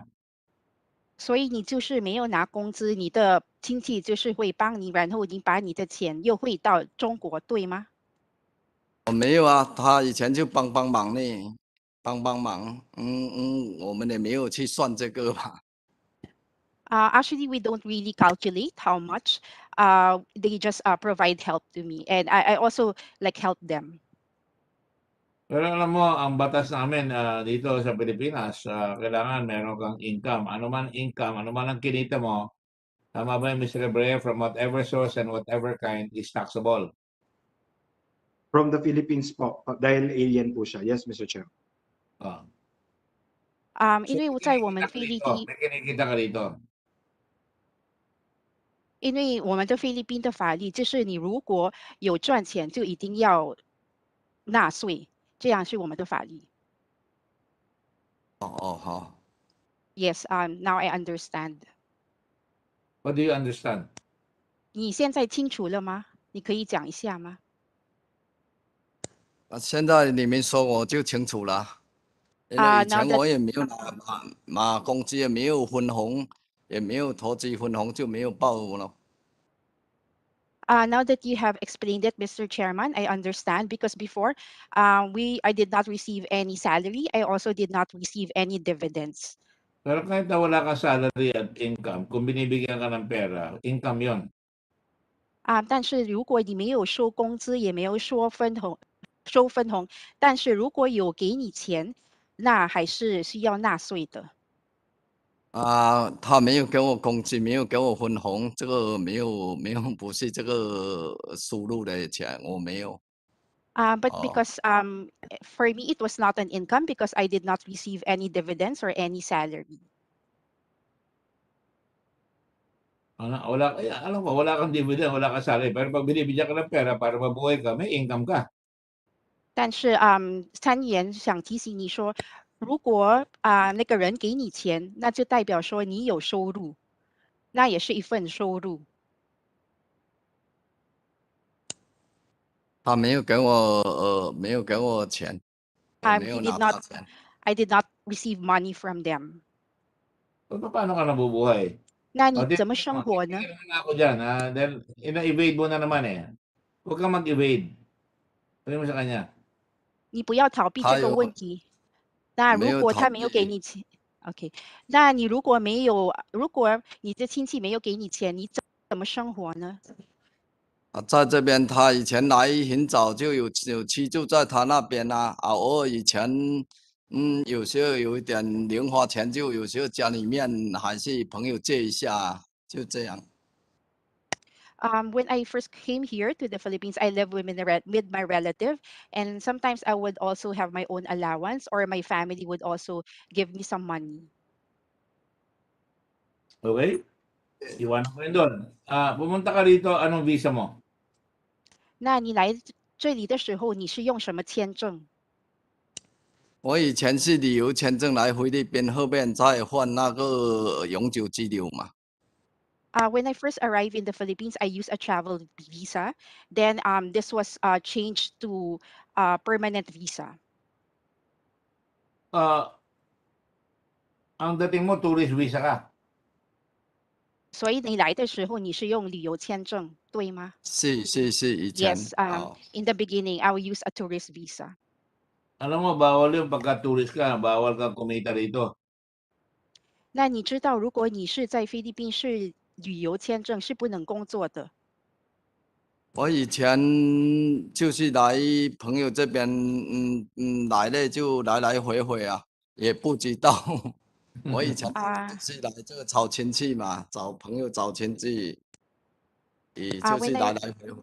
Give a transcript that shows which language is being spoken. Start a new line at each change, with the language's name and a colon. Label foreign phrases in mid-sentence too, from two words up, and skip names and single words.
Chinese: 所以你就是没有拿工资，你的亲戚就是会帮你，然后你把你的钱又汇到中国，对吗？我没有他以前就帮忙呢，帮忙。我们也没有去算这个吧。
English: Actually, we don't really calculate how much. They just provide help to me, and I also help them.
Filipino: Pero alam mo, ang batas namin dito sa Pilipinas, kailangan meron kang income. Ano man income, ano man ang kinita mo, tama ba yung
English: Mr.
Filipino: Ebreo,
English: from whatever source and whatever kind is taxable. From the Philippines po,
Filipino: dahil alien po siya.
English: Yes, Mr. Chair.
Chinese: 因为我在我们菲律宾，
Filipino: may kinikita ka dito.
Chinese: 因为我们的菲律宾的法律就是你如果有赚钱，就一定要纳税，这样是我们的法律。好。
English: Yes, now I understand. What do you understand?
Chinese: 你现在清楚了吗？你可以讲一下吗？现在你们说我就清楚了，因为以
English: Now
Chinese: 前
English: that
Chinese: 我也没有拿工资，也没有分红，也没有投资分红，就没有报了。
English: Now that you have explained it, Mr. Chairman, I understand because before I did not receive any salary. I also did not receive any dividends.
Filipino: Pero kahit na wala kang salary at income, kung binibigyan ka ng pera, income yon.
Chinese: 但是如果你没有收工资，也没有收分红，但是如果有给你钱，那还是需要纳税的。他没有给我工资，没有给我分红，这个没有不是这个收入的钱，我没有。
English: But because for me it was not an income because I did not receive any dividends or any salary.
Filipino: Alam mo, wala kang dividend, wala kang salary. Pero pag binibigyan ka ng pera para mabuhay ka, may income ka.
Chinese: 但是参议员想提醒你说，如果那个人给你钱，那就代表说你有收入，那也是一份收入。他没有给我钱，我没有
English: He
Chinese: 拿
English: did
Chinese: 到
English: not.
Chinese: 钱。
English: I did not receive money from them.
Filipino: Paano ka nabubuhay?
Chinese: 那
Filipino: O,
Chinese: 你
Filipino: di,
Chinese: 怎么生活呢？
Filipino: titignan naman ako dyan. Dahil ina-evade mo na naman eh. Huwag kang mag-evade. Sabi mo sa kanya.
Chinese: 你不要逃避这个问题。那如果他没有给你钱 ，OK， 那你如果你的亲戚没有给你钱，你怎么生活呢？在这边他以前来很早就有居住在他那边啊，偶尔以前有时候有一点零花钱，就有时候家里面还是朋友借一下，就这样。
English: When I first came here to the Philippines, I lived with my relative, and sometimes I would also have my own allowance, or my family would also give me some money.
Filipino: Okay? Iwanan ko yun doon. Pumunta ka rito, anong visa mo?
Chinese: 那你来这里的时候，你是用什么签证？我以前是旅游签证来菲律宾，后面再换那个永久居留嘛。
English: When I first arrived in the Philippines, I used a travel visa. Then this was changed to permanent visa.
Filipino: Ang dating mo,
English: tourist visa
Filipino: ka.
Chinese: 所以你来的时候你是用旅游签证，对吗？是以前。
English: Yes. In the beginning, I will use a tourist visa.
Filipino: Alam mo, bawal yung pagka-tourist ka. Bawal kang kumita rito.
Chinese: 那你知道，如果你是在菲律宾是旅游签证，是不能工作的。我以前就是来朋友这边，来了就来回啊，也不知道。我以前是来这个找亲戚嘛，找朋友找亲戚，也就是来回回。